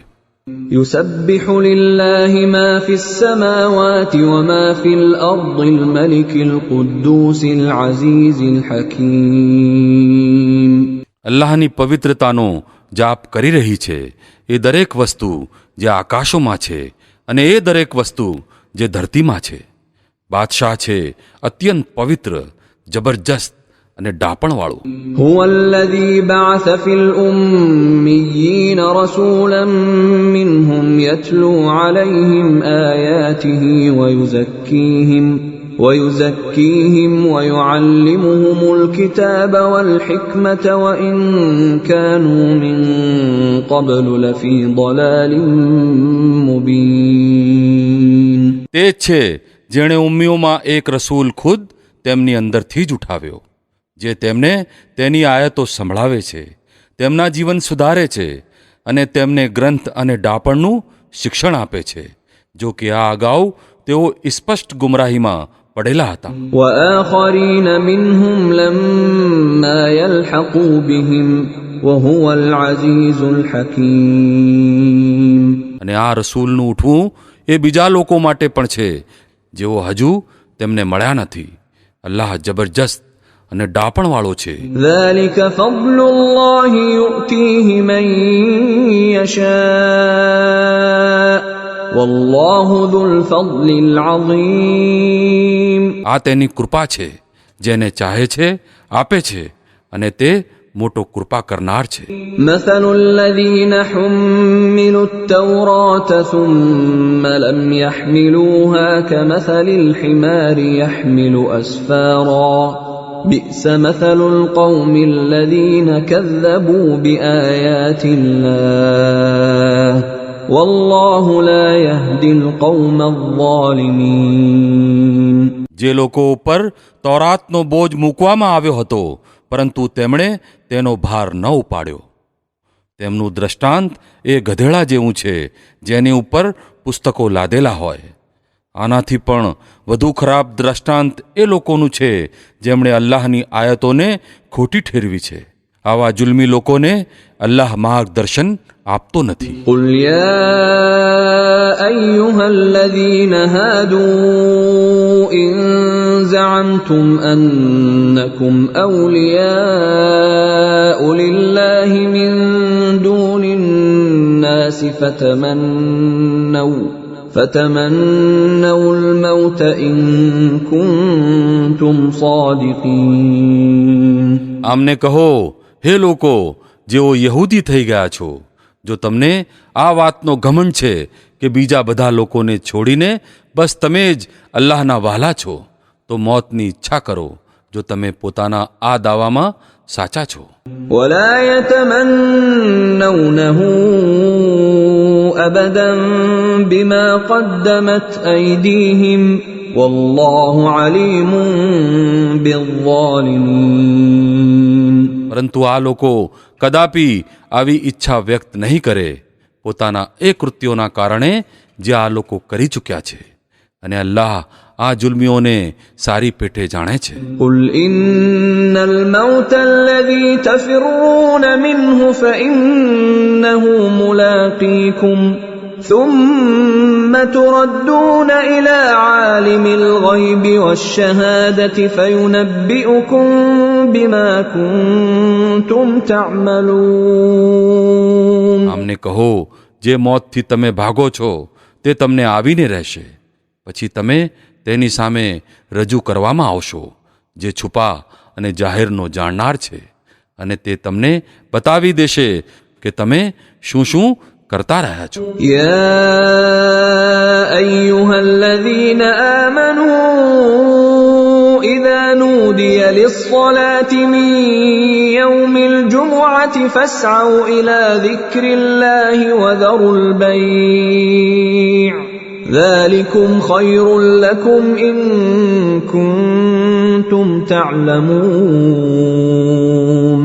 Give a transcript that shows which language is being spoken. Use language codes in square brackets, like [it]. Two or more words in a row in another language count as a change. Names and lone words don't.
[ar] يسبح لله ما في السماوات وما في الأرض الملك القدوس العزيز الحكيم. [gu] અલ્લાહની પવિત્રતાનો જાપ કરી રહી છે એ દરેક વસ્તુ જે આકાશોમાં છે અને એ દરેક વસ્તુ જે ધરતીમાં છે. બાદશાહ છે અત્યંત પવિત્ર, જબરજસ્ત અને ડાપણવાળું. [ar] هو الذي بعث في الأميين رسولا منهم يتلو عليهم آياته ويزكيهم ويعلمهم الكتاب والحكمة وإن كانوا من قبل لفي ضلال مبين. [gu] તે છે જેણે ઉમ્મીઓમાં એક રસૂલ ખુદ તેમની અંદરથી જ ઉઠાવ્યો, જે તેમને તેની આયતો સંભળાવે છે, તેમના જીવન સુધારે છે અને તેમને ગ્રંથ અને ડાપણનું શિક્ષણ આપે છે, જો કે આ અગાઉ તેઓ સ્પષ્ટ ગુમરાહીમાં પડેલા હતા. [ar] وآخرين منهم لما يلحقوا بهم وهو العزيز الحكيم. [gu] અને આ રસૂલનું ઉઠવું એ બીજા લોકો માટે પણ છે જેઓ હજુ તેમને મળ્યા નથી. અલ્લાહ જબરજસ્ત અને ડાપણવાળો છે. [ar] ذلك فضل الله يؤتيه من يشاء والله ذو الفضل العظيم. [gu] આ તેની કૃપા છે, જેને ચાહે છે આપે છે અને તે મોટો કૃપા કરનાર છે. [ar] مثل الذين حملوا التوراة ثم لم يحملوها كمثل الحمار يحمل أسفارا بئس مثل القوم الذين كذبوا بآيات الله والله لا يهدي القوم الظالمين. [gu] જે લોકો ઉપર તૌરાતનો બોજ મૂકવામાં આવ્યો હતો પરંતુ તેમણે તેનો ભાર ન ઉપાડ્યો, તેમનું દ્રષ્ટાંત એ ગધેડા જેવું છે જેની ઉપર પુસ્તકો લાદેલા હોય. આનાથી પણ વધુ ખરાબ દ્રષ્ટાંત એ લોકોનું છે જેમણે અલ્લાહની આયતોને ખોટી ઠેરવી છે. આવા જુલ્મી લોકોને અલ્લાહ માર્ગદર્શન આપતો નથી. [ar] قل يا أيها الذين هادوا إن زعمتم أنكم أولياء لله من دون الناس فتمنوا الموت إن كنتم صادقين. [gu] આમને કહો, હે લોકો જેઓ યહૂદી થઈ ગયા છો, જો તમને આ વાતનો ઘમંડ છે કે બીજા બધા લોકોને છોડીને બસ તમે જ અલ્લાહના વહાલા છો, તો મોતની ઈચ્છા કરો જો તમે પોતાના આ દાવામાં સાચા છો. [ar] ولا يتمنونه أبدا بما قدمت أيديهم والله عليم بالظالمين. [gu] પરંતુ આ લોકો કદાપી આવી ઈચ્છા વ્યક્ત નહીં કરે પોતાના એ કૃત્યોના કારણે જે આ લોકો કરી ચૂક્યા છે, અને અલ્લાહ આ જુલ્મીઓને સારી પેઠે જાણે છે. [ar] قل إن الموت الذي تفرون منه فإنه ملاقيكم ثم تردون إلى عالم الغيب والشهادة فينبئكم بما كنتم تعملون. [gu] આમને કહો, જે મોતથી તમે ભાગો છો તે તમને આવીને રહેશે, પછી તમે તેની સામે રજૂ કરવામાં આવશો, જે છુપા અને જાહેરનો જાણનાર છે, અને તે તમને બતાવી દેશે કે તમે શું શું કરતા રહ્યા છો. [ar] يا أيها الذين آمنوا إذا نودي للصلاة من يوم الجمعة فاسعوا إلى ذكر الله وذروا البيع ذلكم خير لكم إن كنتم تعلمون.